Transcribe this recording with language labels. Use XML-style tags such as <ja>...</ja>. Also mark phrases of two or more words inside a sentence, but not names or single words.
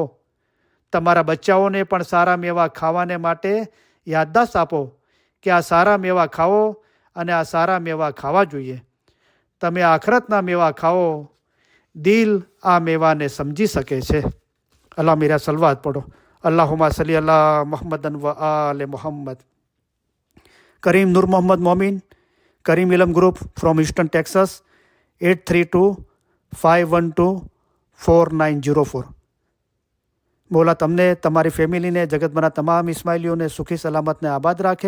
<gu>તમારા બચ્ચાઓને પણ સારા મેવા ખાવાને માટે યાદદાસ્ત આપો કે આ સારા મેવા ખાઓ અને આ સારા મેવા ખાવા જોઈએ. તમે આખરતના મેવા ખાઓ. દિલ આ મેવાને સમજી શકે છે.</gu> <ur>اللہ میرا صلوات پڑھو.</ur> <ar>اللهم صل على محمد وآل محمد.</ar> <gu>કરીમ નૂર મોહમ્મદ મોમીન, કરીમ ઇલમ</gu> <en>group from</en> <gu>હ્યુસ્ટન, ટેક્સાસ, 8325124904. મોલા તમને, તમારી ફેમિલીને, જગતભરના તમામ ઇસ્માઇલીઓને સુખી સલામતને આબાદ રાખે.</gu>